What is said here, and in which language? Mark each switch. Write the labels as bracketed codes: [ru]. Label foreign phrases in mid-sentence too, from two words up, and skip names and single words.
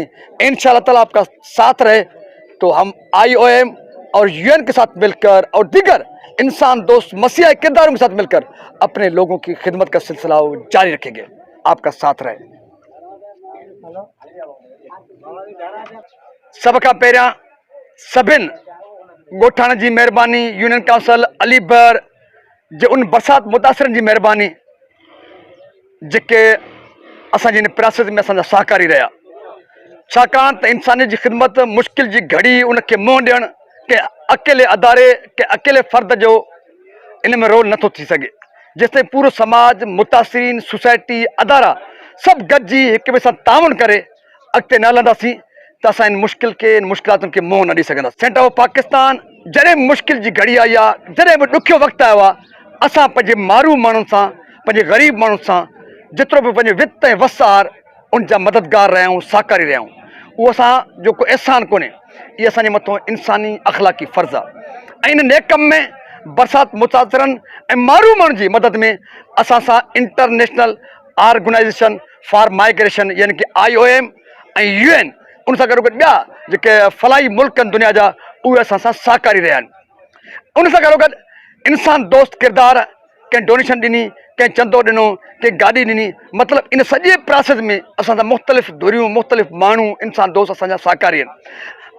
[ur] ان شاء اللہ تعالیٰ آپ کا ساتھ رہے تو ہم IOM اور UN کے ساتھ مل کر اور دیگر انسان دوست مسیحا کرداروں کے ساتھ مل کر اپنے لوگوں کی خدمت کا سلسلہ جاری رکھیں گے. آپ کا ساتھ رہے. [sd] सबका पहिरियां सभिनि ॻोठाण जी महिरबानी, यूनियन काउंसिल अलीबर जे उन बरसात मुतासिरनि जी महिरबानी जेके असांजी इन प्रोसेस में असांजा सहकारी रहिया। छाकाणि त इंसानियत जी ख़िदमत मुश्किल जी घड़ी उनखे मुंहुं ॾियणु के अकेले अदारे के अकेले फ़र्द जो इन में रोल नथो थी सघे। जेसिताईं पूरो समाज, मुतासिरीन, सोसाइटी, अदारा सभु गॾिजी हिक ॿिए सां ताउन करे अॻिते न हलंदासीं त असां इन मुश्किल खे, इन मुश्किलातुनि खे मुंहुं न ॾेई सघंदासीं। सेंटर ऑफ पाकिस्तान जॾहिं बि मुश्किल जी घड़ी आई आहे, जॾहिं बि ॾुखियो वक़्तु आयो आहे, असां पंहिंजे मारूम माण्हुनि सां, पंहिंजे ग़रीब माण्हुनि सां जेतिरो बि पंहिंजे वित ऐं वसार उन जा मददगार रहिया आहियूं, सहकारी रहिया आहियूं। उहो असां जो को एहसान कोन्हे, इहे असांजे मथां इंसानी अख़लाक़ी फ़र्ज़ु आहे। ऐं इन नेक कम में बरसात मुतासिरनि ऐं मारूम माण्हुनि जी मदद में असां सां इंटरनेशनल ऑर्गेनाइजेशन फॉर माइग्रेशन यानी कि IOM ऐं UN उन सां गॾो गॾु ॿिया जेके फलाई मुल्क आहिनि दुनिया जा, उहे असां सां सहकारी रहिया आहिनि। उन सां गॾो गॾु इंसान दोस्त किरदार, कंहिं डोनेशन ॾिनी, कंहिं चंदो ॾिनो, कंहिं गाॾी ॾिनी, मतिलबु इन सॼे प्रोसेस में असां सां मुख़्तलिफ़ धुरियूं, मुख़्तलिफ़ माण्हू, इंसान दोस्त असांजा सहकारी आहिनि।